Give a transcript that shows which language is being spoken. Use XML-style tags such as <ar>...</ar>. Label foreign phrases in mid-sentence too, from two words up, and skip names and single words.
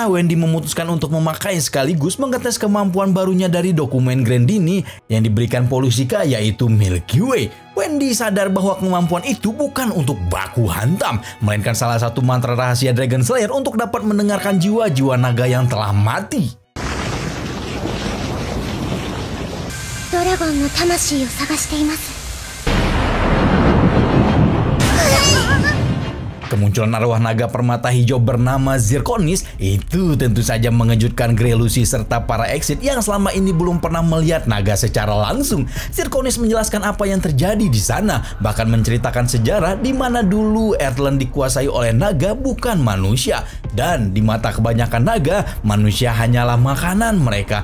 <id>Wendy memutuskan untuk memakai sekaligus mengetes kemampuan barunya dari dokumen Grandini yang diberikan Polusika, yaitu Milky Way. Wendy sadar bahwa kemampuan itu bukan untuk baku hantam, melainkan salah satu mantra rahasia Dragon Slayer untuk dapat mendengarkan jiwa-jiwa naga yang telah mati.</id> <ja>Dragonの魂を探しています。</ja> <id>Kemunculan arwah naga permata hijau bernama Zirconis itu tentu saja mengejutkan Grey, Lucy serta para Exit yang selama ini belum pernah melihat naga secara langsung. Zirconis menjelaskan apa yang terjadi di sana, bahkan menceritakan sejarah di mana dulu Earthland dikuasai oleh naga bukan manusia, dan di mata kebanyakan naga manusia hanyalah makanan mereka.</id>